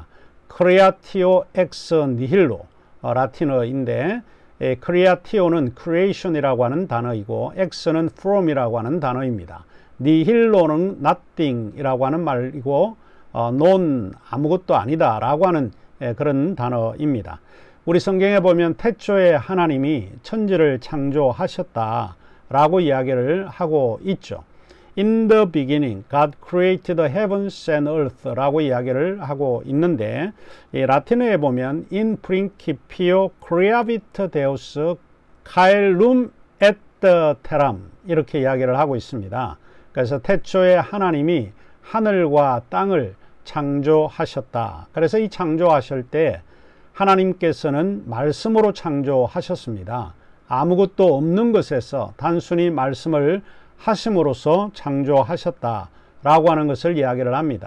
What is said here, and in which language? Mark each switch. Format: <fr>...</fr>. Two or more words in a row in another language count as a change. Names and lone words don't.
<la>creatio ex nihilo,</la> <ko>라틴어인데 크레아티오는 creation이라고 하는 단어이고 엑스는 from이라고 하는 단어입니다. 니힐로는 nothing이라고 하는 말이고 non 아무것도 아니다 라고 하는 그런 단어입니다. 우리 성경에 보면 태초에 하나님이 천지를 창조하셨다 라고 이야기를 하고 있죠.</ko> <en>In the beginning, God created the heavens and earth</en> <ko>라고 이야기를 하고 있는데 이 라틴어에 보면</ko> <la>In principio creavit Deus caelum et terram</la> <ko>이렇게 이야기를 하고 있습니다. 그래서 태초에 하나님이 하늘과 땅을 창조하셨다. 그래서 이 창조하실 때 하나님께서는 말씀으로 창조하셨습니다. 아무것도 없는 것에서 단순히 말씀을 하심으로써 창조하셨다 라고 하는 것을 이야기를 합니다.</ko>